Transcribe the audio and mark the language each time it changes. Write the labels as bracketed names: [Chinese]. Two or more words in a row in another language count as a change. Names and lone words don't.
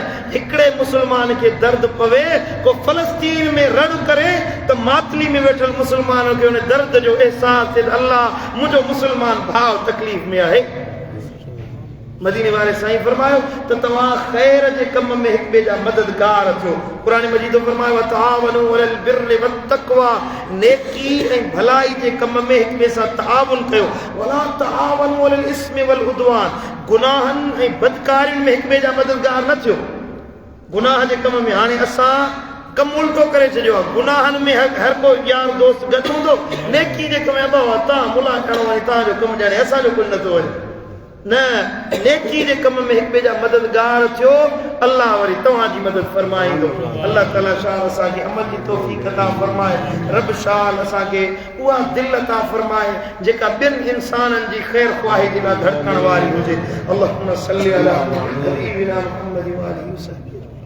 [Sindhi] हिकिड़े मुस्लमान खे दर्द पवे, को फ़लस्तीन में रड़ करे, त मातली में वेठल मुस्लमान खे उन दर्द जो अहसास थिए, अल्लाह मुंहिंजो मुस्लमान भाउ तकलीफ़ में आहे। मदीने वारे साईं फरमायो त तव्हां ख़ैर जे कम में हिक ॿिए जा मददगार थियो। क़ुरान मजीद फरमायो [Arabic] تعاونوا على البر والتقوى, [Sindhi] नेकी ऐं भलाई जे कम में हिक ॿिए सां तआवुन कयो। [Arabic] ولا تعاونوا على الإثم والعدوان, [Sindhi] गुनाहनि ऐं बदकारियुनि में हिक ॿिए जा मददगार न थियो। गुनाह जे कम में हाणे असां कमु उल्टो करे छॾियो आहे। गुनाहनि में हर को यार दोस्त गॾु हूंदो, नेकी जे कम में तव्हां मुला खणो वञे, तव्हांजो कमु ॼाणे असांजो कुझु नथो वञे। न, नेकी जे कम में हिक ॿिए जा मददगार थियो, अल्लाह वरी तव्हांजी मदद फरमाईंदो। अल्लाह ताला शाह असांखे अमल जी तौफ़ीक़ अता फरमाए। रब शाह असांखे उहा दिलि अता फरमाए जेका ॿियनि इंसाननि जी ख़ैर ख़्वाही जे लाइ धड़कण वारी हुजे। [Arabic] اللهم صل على محمد وآله وسلم.